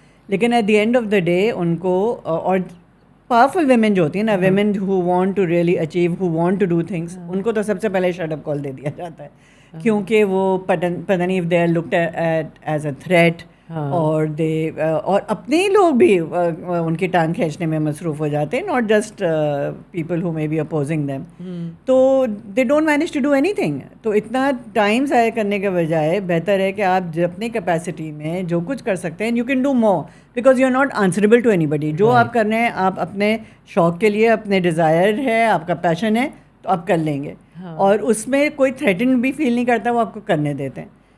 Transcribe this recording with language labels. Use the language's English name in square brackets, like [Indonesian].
[Urdu] لیکن at the end of the day ان کو, اور پاورفل ویمن جو ہوتی ہیں نا, [English] women who want to really achieve, who want to do things, [Urdu] ان کو تو سب سے پہلے شٹ اپ کال دے دیا جاتا ہے. کیونکہ وہ پتہ نہیں [English] if they are looked at as a threat, [Urdu] اور اور اپنے لوگ بھی ان کی ٹانگ کھینچنے میں مصروف ہو جاتے ہیں, [English] not just people who may be opposing them. تو they don't manage to do anything. [Urdu] تو اتنا ٹائم ضائع کرنے کے بجائے بہتر ہے کہ آپ اپنی کیپیسٹی میں جو کچھ کر سکتے ہیں, [English] you can do more because you are not answerable to anybody. [Urdu] جو آپ کر رہے ہیں آپ اپنے شوق کے لیے, اپنے ڈیزائر ہے, آپ کا پیشن ہے, تو آپ کر لیں گے. اور اس میں کوئی تھریٹن بھی فیل نہیں کرتا, وہ آپ کو کرنے دیتے ہیں.